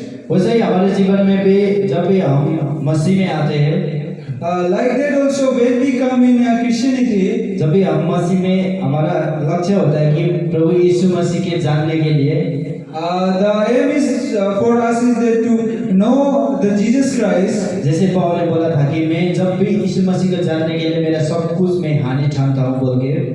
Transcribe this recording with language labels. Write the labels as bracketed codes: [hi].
[hi] वैसे ही हमारे जीवन में भी जब भी हम मसीह में आते हैं, [en] Like that also when we come in Christianity, [hi] जब भी हम मसीह में, हमारा लक्ष्य होता है कि प्रभु यीशु मसीह के जानने के लिए, [en] the aim is for us is that to know the Jesus Christ. [hi] जैसे पौल ने बोला था कि मैं जब भी यीशु मसीह को जानने के लिए मेरा सब कुछ मैं हानि ठानता हूँ बोल के,